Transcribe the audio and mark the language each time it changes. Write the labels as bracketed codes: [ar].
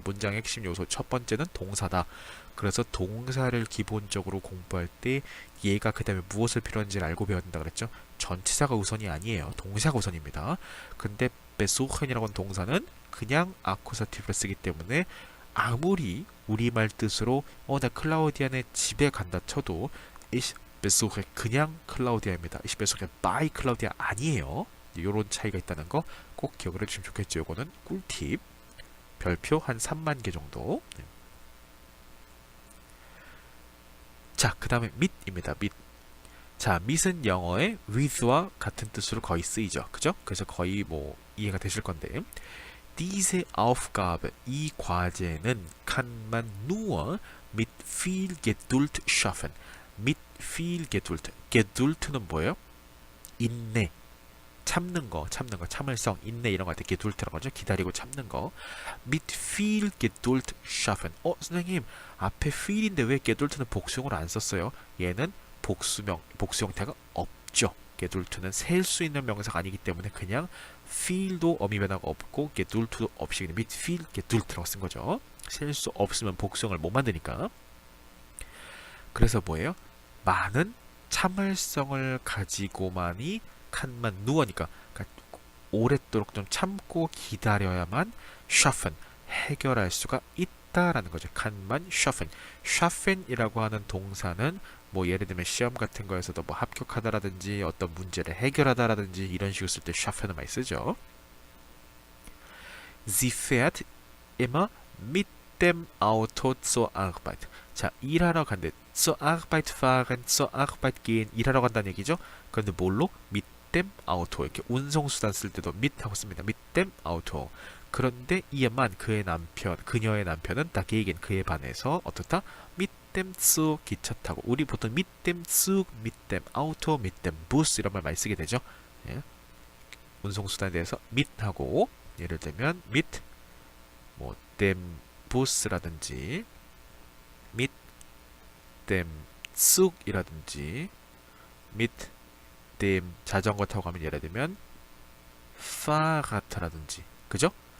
[ko] 문장의 핵심 요소 첫 번째는 동사다. 그래서 동사를 기본적으로 공부할 때 얘가 그 다음에 무엇을 필요한지를 알고 배워야 된다 그랬죠. 전치사가 우선이 아니에요. 동사가 우선입니다. 근데 besuchen이라고 하는 동사는 그냥 아쿠사티브를 쓰기 때문에 아무리 우리말 뜻으로 나 클라우디아네 집에 간다 쳐도 [de] ich besuche [ko] 그냥 클라우디아입니다. [de] ich besuche by 클라우디아 [ko] 아니에요. 이런 차이가 있다는 거 꼭 기억을 해주시면 좋겠죠. 이거는 꿀팁. 별표 한 3만 개 정도. 네. 자, 그 다음에 mit입니다. [de] mit. [ko] 자, mit은 영어의 with와 같은 뜻으로 거의 쓰이죠. 그죠? 그래서 거의 뭐 이해가 되실 건데 [de] diese Aufgabe [ko] 이 과제는 [de] kann man nur mit viel Geduld schaffen. mit viel Geduld. [ko] Geduld는 뭐예요? 인내. 참는 거, 참을성, 인내 이런 거 할 때 Geduld라고 하죠. 기다리고 참는 거. [de] mit viel Geduld schaffen. [ko] 선생님, 앞에 viel인데 왜 Geduld는 복수형으로 안 썼어요? 얘는 복수 형태가 없죠. Geduld는 셀 수 있는 명사가 아니기 때문에 그냥 viel도 어미 변화가 없고 Geduld도 없이 그냥 [de] mit viel Geduld [ko] 라고 쓴 거죠. 셀 수 없으면 복수형을 못 만드니까. 그래서 뭐예요? 많은 참을성을 가지고만이 칸만 누워니까 그러니까 오랫도록 좀 참고 기다려야만 schaffen 해결할 수가 있다라는 거죠. 칸만 schaffen. schaffen이라고 하는 동사는 뭐 예를 들면 시험 같은 거에서도 뭐 합격하다라든지 어떤 문제를 해결하다라든지 이런 식으로 쓸 때 schaffen을 많이 쓰죠. [de] Sie fährt immer mit dem Auto zur Arbeit. [ko] 자, 일하러 간대. [de] zur Arbeit fahren, zur Arbeit gehen [ko] 일하러 간다는 얘기죠. 그런데 뭘로? [de] mit dem Auto [ko] 이렇게 운송수단 쓸 때도 mit 하고 씁니다. [de] mit dem Auto. [ko] 그런데 이에만 그의 남편, 그녀의 남편은 dagegen 그에 반해서 어떻다? [de] mit dem Zug [ko] 기차 타고 우리 보통 [de] mit dem Zug, mit dem Auto, mit dem Bus [ko] 이런 말 많이 쓰게 되죠. 예. 운송수단에 대해서 mit 하고 예를 들면 mit 뭐 dem Bus라든지 [de] mit dem Zug [ko] 이라든지 mit dem 자전거 타고 가면 예를 들면 Fahrrad라든지 그죠?